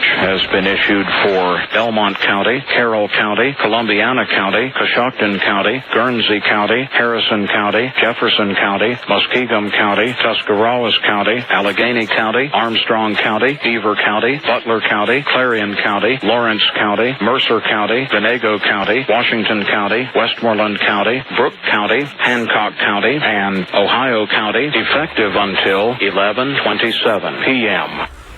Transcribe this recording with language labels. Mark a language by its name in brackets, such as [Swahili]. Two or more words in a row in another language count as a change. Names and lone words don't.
[English] has been issued for Belmont County, Carroll County, Columbiana County, Coshocton County, Guernsey County, Harrison County, Jefferson County, Muskingum County, Tuscarawas County, Allegheny County, Armstrong County, Beaver County, Butler County, Clarion County, Lawrence County, Mercer County, Venango County, Washington County, Westmoreland County, Brooke County, Hancock County, and Ohio County, effective until 11:27 p.m.